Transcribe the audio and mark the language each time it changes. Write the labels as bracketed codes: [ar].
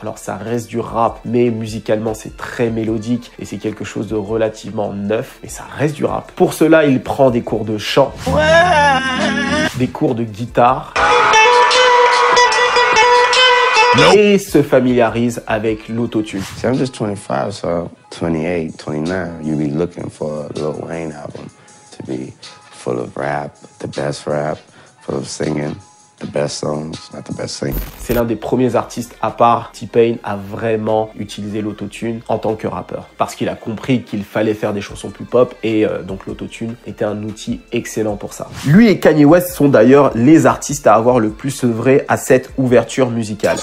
[fr] Alors ça reste du rap, mais musicalement c'est très mélodique et c'est quelque chose de relativement neuf, mais ça reste du rap. Pour cela, il prend des cours de chant, des cours de guitare, et se familiarise avec l'autotune. [en] See, I'm just 25, so 28, 29, you be looking for a Lil Wayne album to be full of rap, full of singing, the best songs, not the best singing. [fr] C'est l'un des premiers artistes, à part T-Pain, à vraiment utiliser l'autotune en tant que rappeur. Parce qu'il a compris qu'il fallait faire des chansons plus pop et donc l'autotune était un outil excellent pour ça. Lui et Kanye West sont d'ailleurs les artistes à avoir le plus œuvré à cette ouverture musicale.